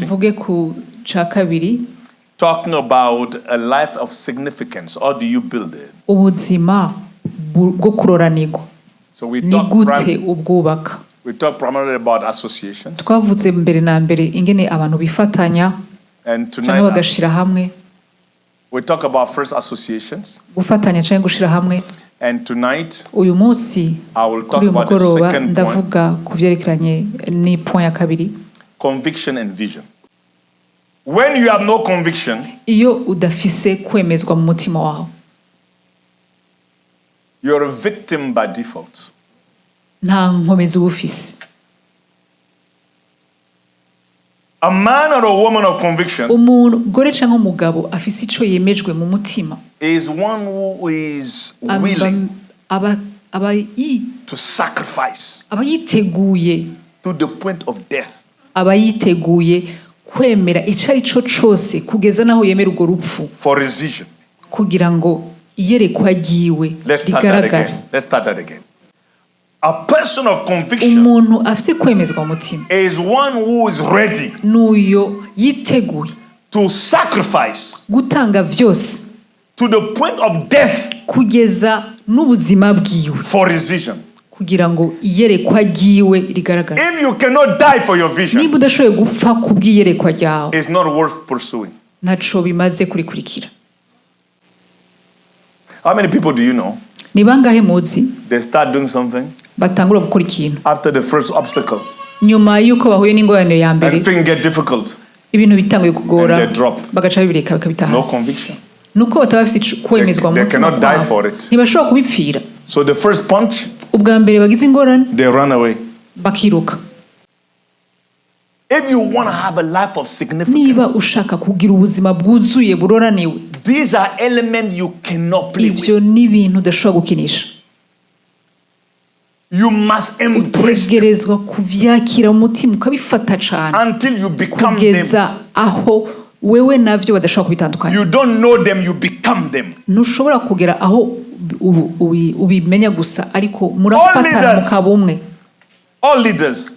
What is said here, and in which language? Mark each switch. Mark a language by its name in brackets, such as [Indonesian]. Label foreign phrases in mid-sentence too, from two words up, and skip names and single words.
[Rundi] Mvuge ku ca kabiri. [English] Talking about a life of significance. How do you build it? [Rundi] Ubuzima bwo kuroranirwa. [English] So we talk primarily about associations. [Rundi] Twavuze mbere na mbere ingene abantu bifatanya. [English] And tonight [Rundi] bagashira hamwe. [English] We talk about first associations. [Rundi] Gufatanya cyangwa gushira hamwe. [English] And tonight [Rundi] uyu munsi [English] I will talk about the second point. [Rundi] Ndavuga kuvyerekeranye ni point ya kabiri. [English] Conviction and vision. When you have no conviction, [Rundi] iyo udafise kwemezwa mu mutima wawe, [English] you're a victim by default. [Rundi] Nta nkomezi ubufise. [English] A man or a woman of conviction [Rundi] umugore cyangwa umugabo afise ico yemejwe mu mutima [English] is one who is willing to sacrifice [Rundi] abayiteguye [English] to the point of death. [Rundi] Abayiteguye kwemera icari cyo cyose kugeza naho yemera urwo rupfu [English] for his vision. [Rundi] Kugira ngo iyerekwa ryiwe rigaragare. [English] Let's start that again. A person of conviction [Rundi] umuntu afise kwemezwa mutima [English] is one who is ready [Rundi] nuyo yiteguye [English] to sacrifice [Rundi] gutanga vyose [English] to the point of death [Rundi] kugeza n'ubuzima bwiwe [English] for his vision. [Rundi] Kugira ngo iyerekwa ryiwe rigaragare. [English] If you cannot die for your vision, [Rundi] niba udashoboye gupfa kubw'iyerekwa ryawe, [English] it's not worth pursuing. [Rundi] Ntaco bimaze kurikurikira. [English] How many people do you know? [Rundi] Ni bangahe muzi? [English] They start doing something. [Rundi] Batangura gukora ikintu. [English] After the first obstacle. [Rundi] Nyuma yuko bahuye n'ingorane ya mbere. [English] And things get difficult. [Rundi] Ibintu bitanguye kugora. [English] And they drop. [Rundi] Bagaca bibireka bakabitaha. [English] No conviction. [Rundi] Nuko batabafise kwemezwa mutima. [English] They cannot die for it. [Rundi] Ntibashobora kubipfira. [English] So the first punch, [Rundi] ubwa mbere bagize ingorane, [English] they run away. [Rundi] Bakiruka. [English] If you want to have a life of significance, [Rundi] niba ushaka kugira ubuzima bwuzuye buroraniwe, [English] these are elements you cannot play with. [Rundi] Ivyo ni ibintu udashobora gukinisha. [English] You must embrace. [Rundi] Utegerezwa kuvyakira umutima ukabifata cyane [English] until you become [Rundi] kugeza aho wewe navyo badashobora kubitandukanya. [English] You don't know them, you become them. [Rundi] Ntushobora kugera aho ubimenya gusa ariko murafatana mukaba umwe. [English] All leaders,